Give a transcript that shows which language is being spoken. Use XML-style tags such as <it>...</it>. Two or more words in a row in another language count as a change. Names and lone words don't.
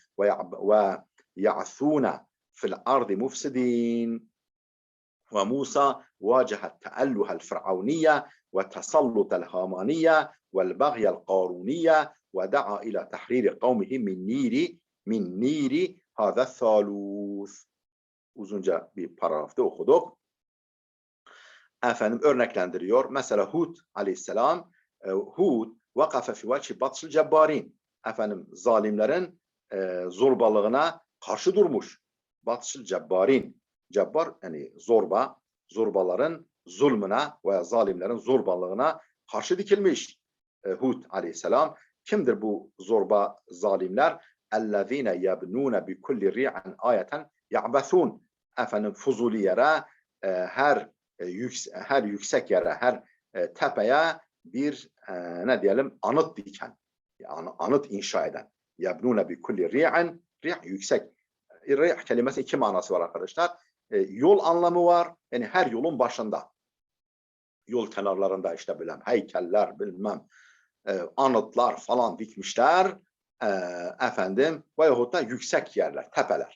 <ar>ويعثون في الأرض مفسدين وموسى واجه التأله الفرعونية وتسلط الهامانية والبغي القارونية ودعا إلى تحرير قومه من نير هذا الثالوث.</ar> <tr>Uzunca bir paragrafta okuduk. Efendim örneklendiriyor. Mesela Hud aleyhisselam, Hud</tr> <ar>وقف في وجه بطش الجبارين.</ar> <tr>Efendim zalimlerin zorbalığına karşı durmuş.</tr> <ar>بطش الجبارين.</ar> <tr>Cebbar yani zorba, zorbaların zulmüne veya zalimlerin zorbalığına karşı dikilmiş. Hud aleyhisselam. Kimdir bu zorba zalimler?</tr> <ar>اَلَّذ۪ينَ يَبْنُونَ بِكُلِّ رِيعًا آيَةً يَعْبَثُونَ.</ar> <tr>Efendim fuzuli yere, her yüksek yere, her tepeye bir ne diyelim anıt diken, yani anıt inşa eden.</tr> <ar>يَبْنُونَ بِكُلِّ رِيعًا,</ar> <tr>yüksek. Rih kelimesi iki manası var arkadaşlar. Yol anlamı var. Yani her yolun başında. Yol kenarlarında işte bilmem heykeller, bilmem anıtlar falan dikmişler. Efendim veyahut da yüksek yerler, tepeler.</tr>